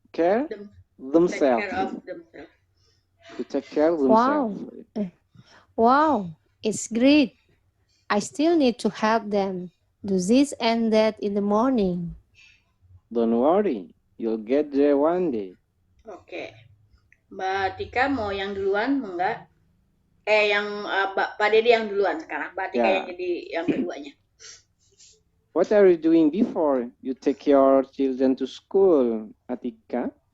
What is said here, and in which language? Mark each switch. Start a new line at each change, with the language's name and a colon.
English: Take care of themselves. To take care of themselves. Wow, it's great. I still need to help them do this and that in the morning. Don't worry, you'll get there one day.
Indonesian: Oke. Mbak Tika mau yang duluan, enggak? Yang Pak Dedi yang duluan sekarang. Mbak Tika yang jadi yang keduanya.
English: What are you doing before you take your children to school, Atika?